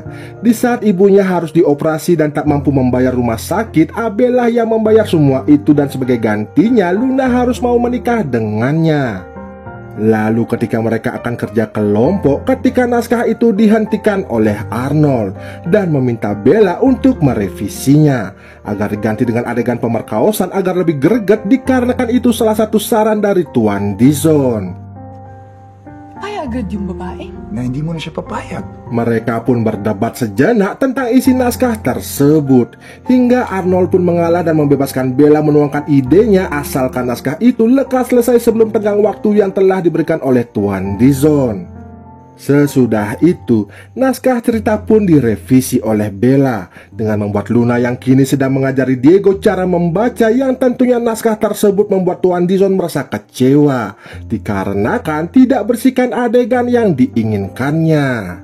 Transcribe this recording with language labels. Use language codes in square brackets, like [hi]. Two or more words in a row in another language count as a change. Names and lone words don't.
[id] Di saat ibunya harus dioperasi dan tak mampu membayar rumah sakit, Abel yang membayar semua itu dan sebagai gantinya Luna harus mau menikah dengannya. Lalu ketika mereka akan kerja kelompok, ketika naskah itu dihentikan oleh Arnold dan meminta Bella untuk merevisinya agar diganti dengan adegan pemerkosaan agar lebih greget, dikarenakan itu salah satu saran dari Tuan Dizon. [tl] Agad yung babae. Na hindi mo na siya papayag. [id] Mereka pun berdebat sejenak tentang isi naskah tersebut, hingga Arnold pun mengalah dan membebaskan Bella menuangkan idenya asalkan naskah itu lekas selesai sebelum tenggang waktu yang telah diberikan oleh Tuan Dizon. Sesudah itu, naskah cerita pun direvisi oleh Bella dengan membuat Luna yang kini sedang mengajari Diego cara membaca, yang tentunya naskah tersebut membuat Tuan Dizon merasa kecewa dikarenakan tidak bersihkan adegan yang diinginkannya.